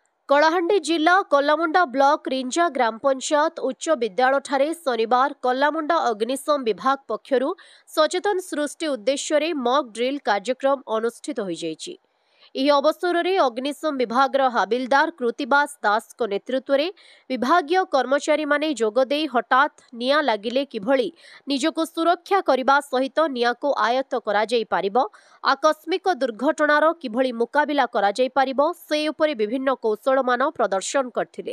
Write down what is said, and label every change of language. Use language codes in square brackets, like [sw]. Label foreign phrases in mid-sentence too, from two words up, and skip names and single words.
[or] କଳାହାଣ୍ଡି ଜିଲ୍ଲା କଲ୍ଲାମୁଣ୍ଡା ବ୍ଲକ ରିଞ୍ଜା ଗ୍ରାମ ପଞ୍ଚାୟତ ଉଚ୍ଚ ବିଦ୍ୟାଳୟ ଠାରେ ଶନିବାର କଲ୍ଲାମୁଣ୍ଡା ଅଗ୍ନିଶମ ବିଭାଗ ପକ୍ଷରୁ ସଚେତନ ସୃଷ୍ଟି ଉଦ୍ଦେଶ୍ୟ [en] mock drill [or] କାର୍ଯ୍ୟକ୍ରମ ଅନୁଷ୍ଠିତ ହୋଇ ଯାଇଛି। ଏହି ଅବସରରେ ଅଗ୍ନିଶମ ବିଭାଗର ହାବିଲଦାର କୃତିବାସ ଦାସଙ୍କ ନେତୃତ୍ୱରେ ବିଭାଗୀୟ କର୍ମଚାରୀମାନେ ଯୋଗଦେଇ ହଠାତ୍ ନିଆଁ ଲାଗିଲେ କିଭଳି ନିଜକୁ ସୁରକ୍ଷା କରିବା ସହିତ ନିଆଁକୁ ଆୟତ୍ତ କରାଯାଇ ପାରିବ, ଆକସ୍ମିକ ଦୁର୍ଘଟଣାର କିଭଳି ମୁକାବିଲା କରାଯାଇ ପାରିବ ସେ ଉପରେ ବିଭିନ୍ନ କୌଶଳମାନ ପ୍ରଦର୍ଶନ କରିଥିଲେ।